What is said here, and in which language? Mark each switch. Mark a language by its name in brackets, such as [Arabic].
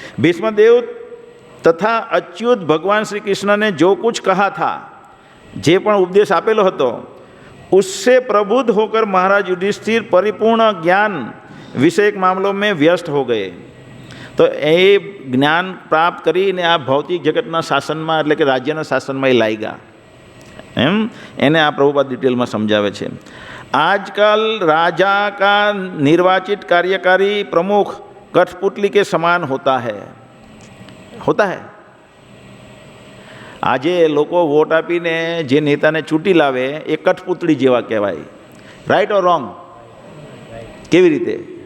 [Gujarati] ભીષ્મદેવ તથા અચ્યુત ભગવાન શ્રી કૃષ્ણ [Hindi] ને જો કુછ કહા થા, [Gujarati] જે પણ ઉપદેશ આપેલો હતો, [Hindi] उससे प्रबुद्ध होकर महाराज युधिष्ठिर परिपूर्ण ज्ञान विषयक मामलों में व्यस्त हो गए. [Gujarati] તો એ જ્ઞાન પ્રાપ્ત કરીને આ ભૌતિક જગતના શાસનમાં એટલે કે રાજ્યના શાસનમાં એ લાગ્યા. એમ એને આ પ્રભુપાદ ડિટેલમાં સમજાવે છે. આજકાલ [Hindi] राजा का निर्वाचित कार्यकारी प्रमुख कठपुतली के समान होता है. [Gujarati] આજે લોકો વોટ આપીને જે નેતાને ચૂંટી લાવે એ કઠપુતળી જેવા કહેવાય. Right or wrong? કેવી રીતે?